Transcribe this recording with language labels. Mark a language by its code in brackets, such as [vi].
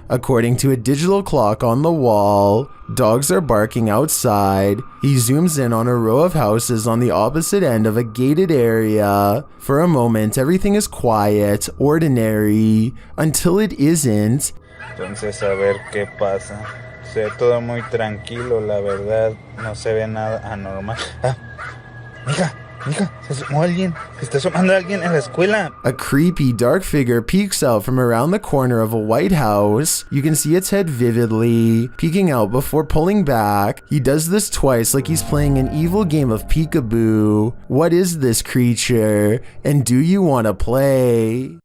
[en] According to a digital clock on the wall, dogs are barking outside. He zooms in on a row of houses on the opposite end of a gated area. For a moment, everything is quiet, ordinary, until it isn't. [es] Entonces, a ver qué pasa. Se ve todo muy tranquilo, la verdad. No se ve nada anormal. Mija, se asomó alguien. Se está asomando alguien en la escuela. [en] A creepy dark figure peeks out from around the corner of a white house. You can see its head vividly, peeking out before pulling back. He does this twice like he's playing an evil game of peekaboo. What is this creature? And do you want to play?